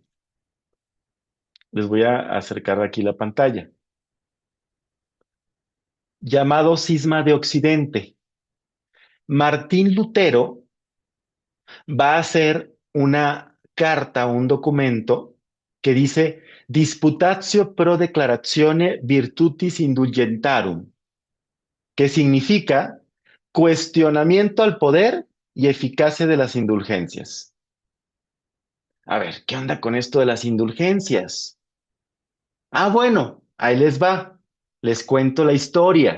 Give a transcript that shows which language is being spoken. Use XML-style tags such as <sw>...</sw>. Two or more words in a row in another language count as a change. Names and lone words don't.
<es>Les voy a acercar aquí la pantalla. Llamado cisma de Occidente. Martín Lutero va a hacer una carta, un documento que dice</es> <la>Disputatio pro declaratione virtutis indulgentarum,</la> <es>que significa cuestionamiento al poder y eficacia de las indulgencias. A ver, ¿qué onda con esto de las indulgencias? Ah, bueno, ahí les va. Les cuento la historia.</es>